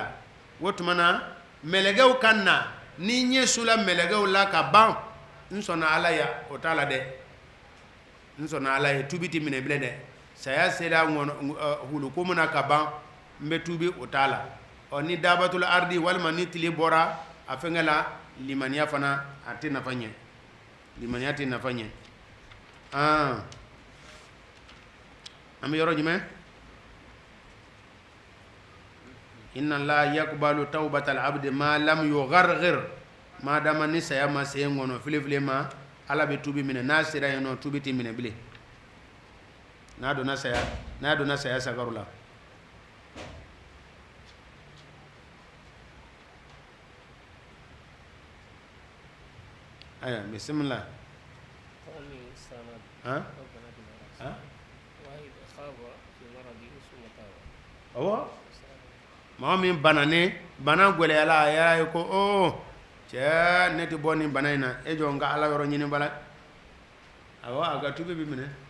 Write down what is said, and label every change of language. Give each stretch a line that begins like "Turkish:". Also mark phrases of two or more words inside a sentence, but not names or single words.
Bambara: ko la o tuma na mɛlɛkɛw ka na ni ɲɛ sula mɛlɛkɛw la ka ban n sɔnna ala ya o t'a la dɛ n sɔnna ala ye tubi ti minɛ bilen dɛ saya sera huluko min na ka ban n bɛ tubi o t'a la ni
Arabic: دابة الأرض
Bambara: walima ni tile bɔra a fɛngɛ la limaniya fana a tɛ nafa ɲɛ limaniya tɛ nafa ɲɛ an bɛ yɔrɔ jumɛn
Arabic: إن الله يقبل توبة العبد ما لم يغرغر
Bambara: ma dama ni saya ma sen ngono file ma ala be tubi minɛ n'a sera yen nɔ tubi ti minɛ bilen n'a donna saya sagaru la aya bismillah awɔ maa min banane bana gwɛlɛyala a yɛrɛ ye ko cɛ ne tɛ bɔ nin bana in na e jɔ n ka ala yɔrɔ ɲini bala awɔ a ka tubi bi minɛ